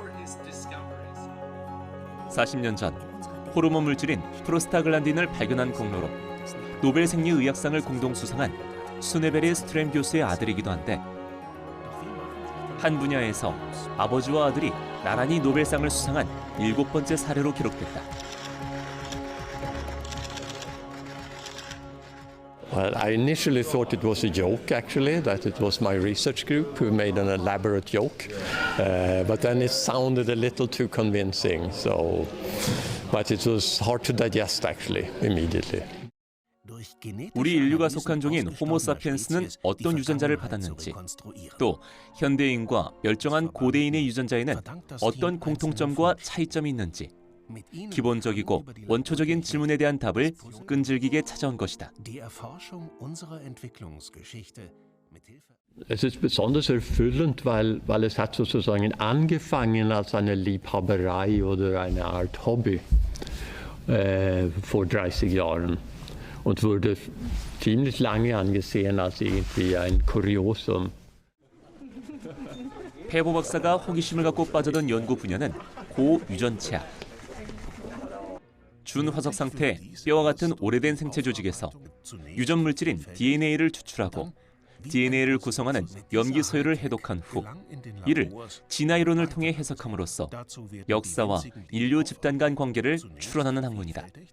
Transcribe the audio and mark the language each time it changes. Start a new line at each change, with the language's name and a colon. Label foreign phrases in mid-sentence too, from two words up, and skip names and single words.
Korean: 40년 전 호르몬 물질인 프로스타글란딘을 발견한功勞로 노벨 생리의학상을 공동 수상한 수네베리 스트램 교수의 아들이기도 한데 한 분야에서 아버지와 아들이 나란히 노벨상을 수상한 7번째 사례로 기록됐다.
English: Well, I initially thought it was a joke, actually, that it was my research group who made an elaborate joke. But then it sounded a little too convincing, but it was hard to digest, actually, immediately.
Korean: 우리 인류가 속한 종인 호모사피엔스는 어떤 유전자를 받았는지, 또 현대인과 멸종한 고대인의 유전자에는 어떤 공통점과 차이점이 있는지 기본적이고 원초적인 질문에 대한 답을 끈질기게 찾아온 것이다.
German: Es ist besonders erfüllend, weil es hat sozusagen angefangen als eine Liebhaberei oder eine Art Hobby vor 30 Jahren und wurde ziemlich lange angesehen als irgendwie ein Kuriosum.
Korean: 페보 박사가 호기심을 갖고 빠져든 연구 분야는 고유전체학. 준화석 상태 뼈와 같은 오래된 생체 조직에서 유전 물질인 DNA를 추출하고 DNA를 구성하는 염기 서열을 해독한 후 이를 진화 이론을 통해 해석함으로써 역사와 인류 집단 간 관계를 추론하는 학문이다.